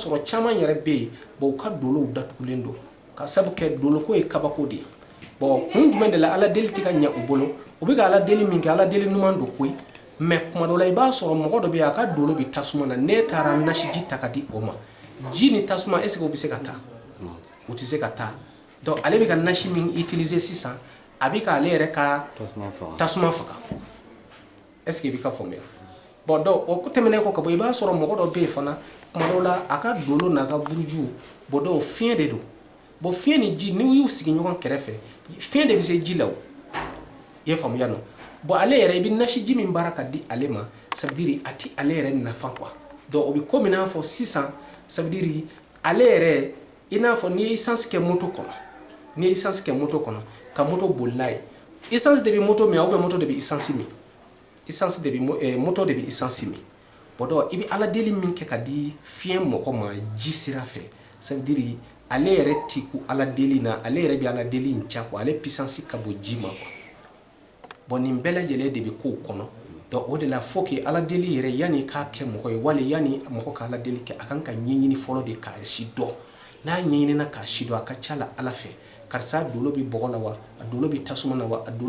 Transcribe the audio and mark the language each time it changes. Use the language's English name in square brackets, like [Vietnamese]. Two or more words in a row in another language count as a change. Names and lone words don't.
[Bambara] sɔrɔ caman yɛrɛ bɛ yen bon u ka dolow datugulen don ka sabu kɛ doloko ye kabako de ye bon kun jumɛn de la ala deli tɛ ka ɲɛ u bolo u bɛ ka ala deli min kɛ ala deli ɲuman don koyi mais kuma dɔ la i b'a sɔrɔ mɔgɔ dɔ bɛ yen a ka dolo bɛ tasuma na ne taara nasiji ta ka di o ma ji ni tasuma [French] est ce que [Bambara] o bɛ se ka taa o tɛ se ka taa donc ale bɛ ka nasi min utiliser sisan a bɛ ka ale yɛrɛ ka tasuma faga [French] est ce que [Bambara] i bɛ ka faamuya bon donc o tɛmɛnen kɔ ka bɔ i b'a sɔrɔ mɔgɔ dɔ bɛ yen fana kuma dɔw la a ka dolo n'a ka buruju bon donc fiɲɛ de don bon fiɲɛ ni ji n'u y'u sigi ɲɔgɔn kɛrɛfɛ fiɲɛ de bɛ se ji la o i ye faamuya nɔ bon ale yɛrɛ i bɛ nasi ji min baara ka di ale ma [French] ça veut dire [Bambara] a ti ale yɛrɛ nafa quoi donc o bɛ ko min n'a fɔ sisan [French] ça veut dire [Bambara] ale yɛrɛ i n'a fɔ n'i ye essence kɛ moto kɔnɔ n'i ye essence kɛ moto kɔnɔ ka moto boli n'a ye essence de bɛ moto min [French] ou bien [Bambara] moto de bɛ essence min essence de bɛ moto de bɛ essence min bon donc i bɛ ala deli min kɛ ka di fiɲɛ mɔgɔ ma ji sira fɛ [French] ça veut dire [Bambara] ale yɛrɛ ti ku ala deli na ale yɛrɛ bɛ ala deli in ca quoi ale puissance ka bɔ ji ma quoi bon nin bɛɛ lajɛlen de bɛ k'o kɔnɔ donc o de la [French] faut que [Bambara] ala deli yɛrɛ yanni k'a kɛ mɔgɔ ye wali yanni mɔgɔ ka ala deli kɛ a kan ka ɲɛɲini fɔlɔ de k'a si dɔn n'a ɲɛɲinina k'a si dɔn a ka ca la ala fɛ karisa dolo bɛ bɔgɔ la wa a dolo bɛ tasuma na wa a dolo